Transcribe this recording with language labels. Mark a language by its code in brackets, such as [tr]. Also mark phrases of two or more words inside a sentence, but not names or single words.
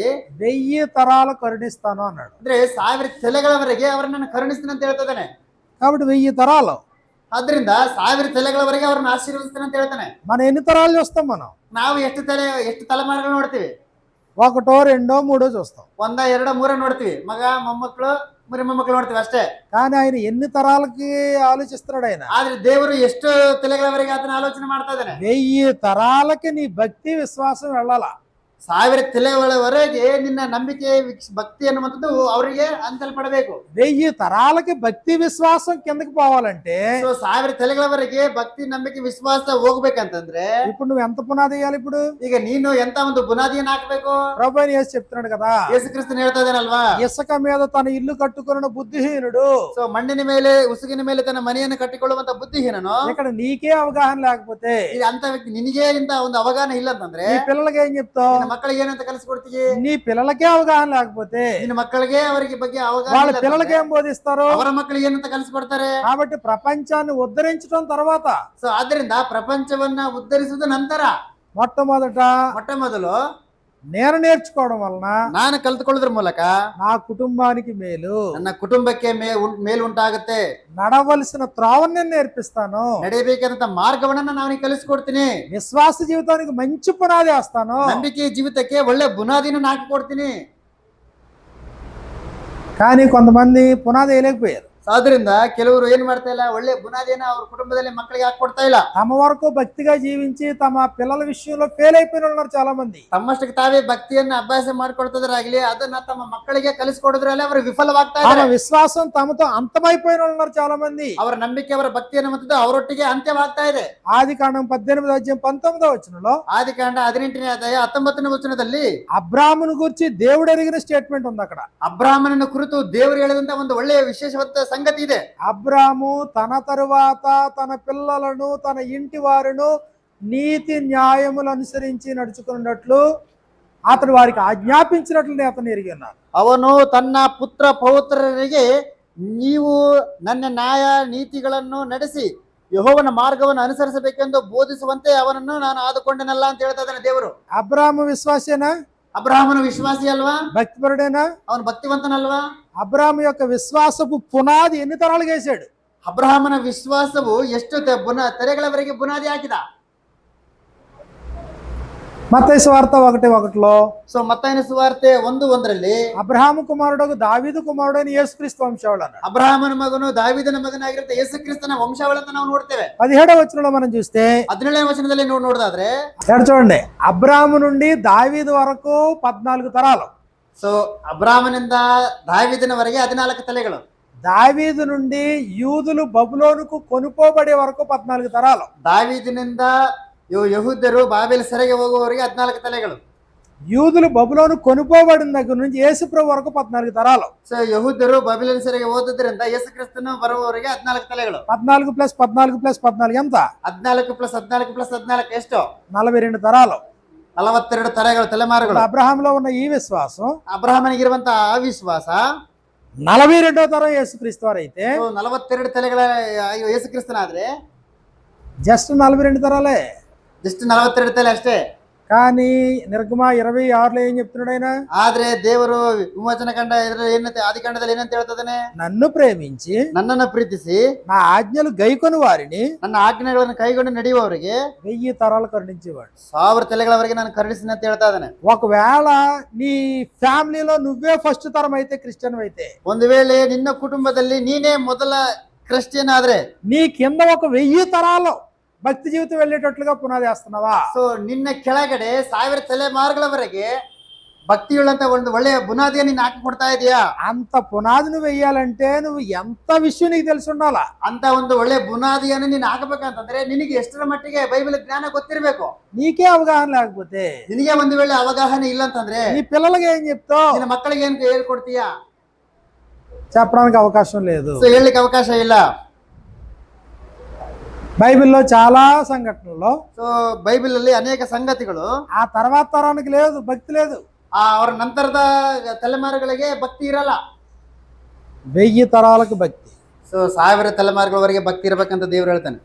[te] 1000 తరాలు కరుణిస్తాను అన్నాడు. [kn] ಅಂದ್ರೆ 1000 ತಲೆಗಳವರೆಗೆ ಅವರನ್ನು ಕರುಣಿಸ್ತೀನಿ ಅಂತ ಹೇಳ್ತಾ ಇದ್ದಾನೆ. [te] కాబట్టి 1000 తరాలు. [kn] ಆದ್ರಿಂದ 1000 ತಲೆಗಳವರೆಗೆ ಅವರನ್ನು ಆಶೀರ್ವದಿಸ್ತಾನೆ ಅಂತ ಹೇಳ್ತಾನೆ. [te] మనం ఎన్ని తరాలు చూస్తాం? మనం [kn] ಎಷ್ಟು ತಲೆಮಾರುಗಳು ನೋಡ್ತೀವಿ? [te] 1, 2, 3 చూస్తాం. [kn] 1, 2, 3 ನೋಡ್ತೀವಿ. ಮಗ, ಮೊಮ್ಮಕ್ಕಳು, ಮುರಿ ಮೊಮ್ಮಕ್ಕಳು ನೋಡ್ತೀವಿ ಅಷ್ಟೇ. [te] కానీ ఆయన ఎన్ని తరాలకి ఆలోచిస్తున్నాడు ఆయన? [kn] ಆದ್ರೆ ದೇವರು ಎಷ್ಟು ತಲೆಗಳವರೆಗೆ ಆತನ ಆಲೋಚನೆ ಮಾಡ್ತಾ ಇದ್ದಾನೆ. [te] 1000 తరాలకి నీ భక్తి విశ్వాసం వెళ్ళాలా. [kn] 1000 ತಲೆಗಳವರೆಗೆ ನಿನ್ನ ನಂಬಿಕೆ ಭಕ್ತಿ ಅನ್ನುವಂಥದ್ದು ಅವರಿಗೆ ಹಂಚಲ್ಪಡಬೇಕು. [te] 1000 తరాలకి భక్తి విశ్వాసం కిందకి పోవాలంటే [kn] ಸೊ 1000 ತಲೆಗಳವರೆಗೆ ಭಕ್ತಿ ನಂಬಿಕೆ ವಿಶ್ವಾಸ ಹೋಗ್ಬೇಕಂತಂದ್ರೆ [te] ఇప్పుడు నువ్వు ఎంత పునాది వేయాలి? ఇప్పుడు [kn] ಈಗ ನೀನು ಎಂತ ಒಂದು ಬುನಾದಿಯನ್ನು ಹಾಕ್ಬೇಕು? [te] ప్రభు అయిన యేసు చెప్తున్నాడు కదా, [kn] ಯೇಸು ಕ್ರಿಸ್ತನ್ ಹೇಳ್ತಾ ಇದ್ದಾನಲ್ವಾ, [te] ఇసుక మీద తన ఇల్లు కట్టుకున్న బుద్ధిహీనుడు. [kn] ಸೊ ಮಣ್ಣಿನ ಮೇಲೆ ಉಸುಗಿನ ಮೇಲೆ ತನ್ನ ಮನೆಯನ್ನು ಕಟ್ಟಿಕೊಳ್ಳುವಂತ ಬುದ್ಧಿಹೀನನು. [te] ఇక్కడ నీకే అవగాహన లేకపోతే, [kn] ಈಗ ಅಂತ ವ್ಯಕ್ತಿ ನಿನಗೆ ಇಂತ ಒಂದು ಅವಗಾಹನ ಇಲ್ಲ ಅಂತಂದ್ರೆ [te] నీ పిల్లలకి ఏం చెప్తావు? [kn] ನಿನ್ನ ಮಕ್ಕಳಿಗೆ ಏನಂತ ಕಲಿಸ್ಕೊಡ್ತೀವಿ? [te] నీ పిల్లలకే అవగాహన లేకపోతే [kn] ನಿನ್ನ ಮಕ್ಕಳಿಗೆ ಅವರಿಗೆ ಬಗ್ಗೆ ಅವಗಾಹನ [te] వాళ్ళ [kn] ಇಲ್ಲ [te] పిల్లలకి [kn] ಅಂತಂದ್ರೆ [te] ఏం బోధిస్తారు? [kn] ಅವರ ಮಕ್ಕಳಿಗೆ ಏನಂತ ಕಲಿಸ್ಕೊಡ್ತಾರೆ? [te] కాబట్టి ప్రపంచాన్ని ఉద్ధరించడం తర్వాత [kn] ಸೊ ಆದ್ರಿಂದ ಪ್ರಪಂಚವನ್ನ ಉದ್ಧರಿಸುವುದು ನಂತರ [te] మొట్టమొదట [kn] ಮೊಟ್ಟ ಮೊದಲು [te] నేను నేర్చుకోవడం వలన [kn] ನಾನು ಕಲ್ತ್ಕೊಳ್ಳೋದ್ರ ಮೂಲಕ [te] నా కుటుంబానికి మేలు, [kn] ನನ್ನ ಕುಟುಂಬಕ್ಕೆ ಮೇಲು ಉಂಟಾಗುತ್ತೆ. [te] నడవలసిన త్రోవని నేను నేర్పిస్తాను, [kn] ನಡೆಯಬೇಕಾದಂತ ಮಾರ್ಗವನ್ನ ನಾನು ಕಲಿಸ್ಕೊಡ್ತೀನಿ. [te] విశ్వాస జీవితానికి మంచి పునాది వేస్తాను. [kn] ನಂಬಿಕೆ ಜೀವಿತಕ್ಕೆ ಒಳ್ಳೆ ಬುನಾದಿನ ಹಾಕಿ ಕೊಡ್ತೀನಿ. [te] కానీ కొంతమంది పునాది వేయలేకపోయారు. [kn] ಆದ್ರಿಂದ ಕೆಲವರು ಏನ್ ಮಾಡ್ತಾ ಇಲ್ಲ, ಒಳ್ಳೆ ಬುನಾದಿಯನ್ನ ಅವ್ರ ಕುಟುಂಬದಲ್ಲಿ ಮಕ್ಕಳಿಗೆ ಹಾಕೊಡ್ತಾ ಇಲ್ಲ. [te] తమ వరకు భక్తిగా జీవించి తమ పిల్లల విషయంలో ఫెయిల్ అయిపోయిన వాళ్ళు ఉన్నారు చాలా మంది. [kn] ತಮ್ಮಷ್ಟಕ್ಕೆ ತಾವೇ ಭಕ್ತಿಯನ್ನ ಅಭ್ಯಾಸ ಮಾಡ್ಕೊಡ್ತದ್ರಾಗ್ಲಿ ಅದನ್ನ ತಮ್ಮ ಮಕ್ಕಳಿಗೆ ಕಲಿಸ್ಕೊಡೋದ್ರಲ್ಲಿ ಅವರು ವಿಫಲವಾಗ್ತಾ [te] తమ [kn] ಇದ್ದಾರೆ. [te] విశ్వాసం తమతో అంతమైపోయిన వాళ్ళు ఉన్నారు చాలా మంది. [kn] ಅವರ ನಂಬಿಕೆ ಅವರ ಭಕ್ತಿ ಅನ್ನುವಂಥದ್ದು ಅವರೊಟ್ಟಿಗೆ ಅಂತ್ಯವಾಗ್ತಾ ಇದೆ. [te] ఆదికాండం 18:19 [kn] ಆದಿಕಾಂಡ 18ನೇ ಅಧ್ಯಾಯ 19ನೇ ವಚನದಲ್ಲಿ [te] అబ్రామును గురించి దేవుడు ఎరిగిన స్టేట్మెంట్ ఉంది. అక్కడ [kn] ಅಬ್ರಾಹ್ಮನನ ಕುರಿತು ದೇವರು ಹೇಳಿದಂತ ಒಂದು ಒಳ್ಳೆಯ ವಿಶೇಷವಾದ ಸಂಗತಿ ಇದೆ. [te] అబ్రాము తన తరువాత తన పిల్లలను తన ఇంటి వారిను నీతి న్యాయములు అనుసరించి నడుచుకున్నట్లు అతడు వారికి ఆజ్ఞాపించినట్లు అతను ఎరిగి ఉన్నారు. [kn] ಅವನು ತನ್ನ ಪುತ್ರ ಪೌತ್ರರಿಗೆ ನೀವು ನನ್ನ ನ್ಯಾಯ ನೀತಿಗಳನ್ನು ನಡೆಸಿ ಯೆಹೋವನ ಮಾರ್ಗವನ್ನು ಅನುಸರಿಸಬೇಕೆಂದು ಬೋಧಿಸುವಂತೆ ಅವನನ್ನು ನಾನು ಆದುಕೊಂಡನಲ್ಲ ಅಂತ ಹೇಳ್ತಾ ಇದ್ದಾನೆ ದೇವರು. [te] అబ్రాము విశ్వాసేనా? [kn] ಅಬ್ರಾಹ್ಮನ ವಿಶ್ವಾಸಿ ಅಲ್ವಾ? [te] భక్తిపరుడేనా? [kn] ಅವನು ಭಕ್ತಿವಂತನಲ್ವಾ? [te] అబ్రాము యొక్క విశ్వాసపు పునాది ఎన్ని తరాలు వేశాడు? [kn] ಅಬ್ರಾಹ್ಮನ ವಿಶ್ವಾಸವು ಎಷ್ಟು ತೆರೆಗಳವರೆಗೆ ಬುನಾದಿ ಹಾಕಿದ. [te] మత్తయి సువార్త 1:1 [kn] ಸೊ ಮತ್ತಾಯನ ಸುವಾರ್ತೆ 1:1 [te] అబ్రహాము కుమారుడు దావీదు కుమారుడైన యేసుక్రీస్తు వంశావళి అన్నాడు. [kn] ಅಬ್ರಾಹ್ಮನ ಮಗನು ದಾವೀದನ ಮಗನಾಗಿರುತ್ತೆ ಯೇಸು ಕ್ರಿಸ್ತನ ವಂಶಾವಳಿ ಅಂತ ನಾವು ನೋಡ್ತೇವೆ. [te] 17వ వచనంలో మనం చూస్తే [kn] 17ನೇ ವಚನದಲ್ಲಿ ನೋಡೋದಾದ್ರೆ [te] ఇక్కడ చూడండి, అబ్రాహాము నుండి దావీదు వరకు 14 తరాలు. [kn] ಸೊ ಅಬ್ರಾಹ್ಮನಿಂದ ದಾವೀದನವರೆಗೆ 14 ತಲೆಗಳು. [te] దావీదు నుండి యూదులు బబులోనుకు కొనుకోబడే వరకు 14 తరాలు. [kn] ದಾವೀದಿನಿಂದ ಯಹೂದ್ಯರು ಬಾಬೆಲ್ ಸೆರೆಗೆ ಹೋಗುವವರೆಗೆ 14 ತಲೆಗಳು. [te] యూదులు బబులోను కొనుకోబడిన దగ్గర నుంచి యేసు ప్రభు వరకు 14 తరాలు. [kn] ಸೊ ಯಹೂದ್ಯರು ಬಾಬಿಲೋನ್ ಸೆರೆಗೆ ಹೋದ್ರಿಂದ ಯೇಸು ಕ್ರಿಸ್ತನು ಬರುವವರೆಗೆ 14 ತಲೆಗಳು. [te] 14 + 14 + 14 ఎంత? [kn] 14 + 14 + 14 ಎಷ್ಟು? [te] 42 తరాలు. [kn] 42 ತಲೆಗಳು, ತಲೆಮಾರುಗಳು. [te] అబ్రహాంలో ఉన్న ఈ విశ్వాసం, [kn] ಅಬ್ರಾಹ್ಮನಿಗಿರುವಂತಹ ಅವಿಶ್ವಾಸ [te] 42వ తరం యేసుక్రీస్తు వారు అయితే [kn] 42 ತಲೆಗಳ ಯೇಸು ಕ್ರಿಸ್ತನಾದ್ರೆ [te] జస్ట్ 42 తరాలే. [kn] ಜಸ್ಟ್ 42 ತಲೆ ಅಷ್ಟೇ. [te] కానీ నిర్గమ 26లో ఏం చెప్తున్నాడు ఆయన? [kn] ಆದ್ರೆ ದೇವರು ವಿಮೋಚನ ಕಂಡ ಏನಂತೆ ಆದಿಕಾಂಡದಲ್ಲಿ ಏನಂತ ಹೇಳ್ತದಾನೆ? [te] నన్ను ప్రేమించి [kn] ನನ್ನನ್ನು ಪ್ರೀತಿಸಿ [te] నా ఆజ్ఞలు గైకొని వారిని [kn] ನನ್ನ ಆಜ್ಞೆಗಳನ್ನು ಕೈಗೊಂಡು ನಡೆಯುವವರಿಗೆ [te] 1000 తరాలు కరుణించేవాడు. [kn] 1000 ತಲೆಗಳವರೆಗೆ ನಾನು ಕರುಣಿಸಿನ ಅಂತ ಹೇಳ್ತಾ ಇದ್ದಾನೆ. [te] ఒకవేళ నీ ఫ్యామిలీలో నువ్వే ఫస్ట్ తరం అయితే, క్రిస్టియన్ అయితే, [kn] ಒಂದು ವೇಳೆ ನಿನ್ನ ಕುಟುಂಬದಲ್ಲಿ ನೀನೇ ಮೊದಲ ಕ್ರಿಶ್ಚಿಯನ್ ಆದ್ರೆ [te] నీ కింద ఒక 1000 తరాలు భక్తి జీవితం వెళ్ళేటట్లుగా పునాది వేస్తున్నావా? [kn] ಸೊ ನಿನ್ನ ಕೆಳಗಡೆ 1000 ತಲೆಮಾರುಗಳವರೆಗೆ ಭಕ್ತಿಯುಳ್ಳಂತ ಒಂದು ಒಳ್ಳೆಯ ಬುನಾದಿಯ ನೀನು ಹಾಕಿ ಕೊಡ್ತಾ ಇದೀಯಾ? [te] అంత పునాది నువ్వు వెయ్యాలంటే నువ్వు ఎంత విషయం నీకు తెలిసి ఉండాలా? [kn] ಅಂತ ಒಂದು ಒಳ್ಳೆ ಬುನಾದಿಯನ್ನು ನೀನು ಹಾಕಬೇಕಂತಂದ್ರೆ ನಿನಗೆ ಎಷ್ಟರ ಮಟ್ಟಿಗೆ ಬೈಬಲ್ ಜ್ಞಾನ ಗೊತ್ತಿರಬೇಕು. [te] నీకే అవగాహన లేకపోతే, [kn] ನಿನಗೆ ಒಂದು ವೇಳೆ ಅವಗಾಹನೆ ಇಲ್ಲ ಅಂತಂದ್ರೆ [te] నీ పిల్లలకి ఏం చెప్తావు? [kn] ನಿನ್ನ ಮಕ್ಕಳಿಗೆ ಏನ್ ಹೇಳ್ಕೊಡ್ತೀಯಾ? [te] చెప్పడానికి అవకాశం లేదు. [kn] ಸೊ ಹೇಳಲಿಕ್ಕೆ ಅವಕಾಶ ಇಲ್ಲ. [te] బైబిల్లో చాలా సంఘటనల్లో [kn] ಸೊ ಬೈಬಲ್ ಅಲ್ಲಿ ಅನೇಕ ಸಂಗತಿಗಳು [te] ఆ తర్వాత తరానికి లేదు, భక్తి లేదు. [kn] ಅವರ ನಂತರದ ತಲೆಮಾರುಗಳಿಗೆ ಭಕ್ತಿ ಇರಲ್ಲ. [te] 1000 తరాలకు భక్తి. [kn] ಸೊ 1000 ತಲೆಮಾರುಗಳವರೆಗೆ ಭಕ್ತಿ ಇರಬೇಕಂತ ದೇವರು ಹೇಳ್ತಾನೆ.